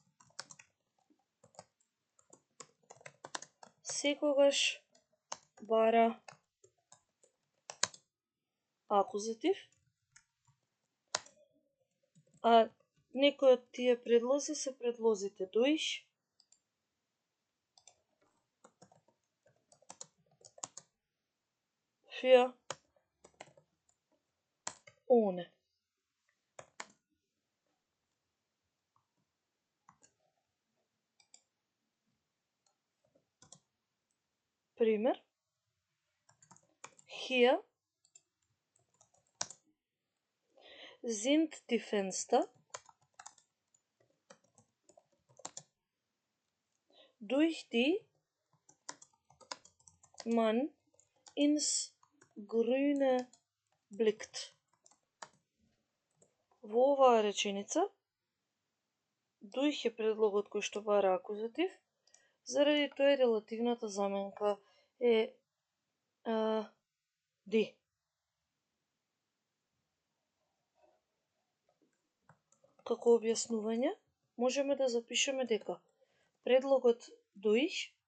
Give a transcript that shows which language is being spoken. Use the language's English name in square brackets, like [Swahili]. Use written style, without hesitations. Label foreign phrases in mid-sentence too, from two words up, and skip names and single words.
[Macedonian] секогаш бара акузатив, а некои од тие предлози се предлозите [German] durch, für, ohne. [Macedonian] Пример. [German] Hier sind die Fenster durch die man ins Grüne blickt. [Macedonian] Во оваа реченица, durch е предлогот кој што бара акузатив, заради тоа релативната заменка е die. Како објаснување, можеме да запишеме дека предлогот durch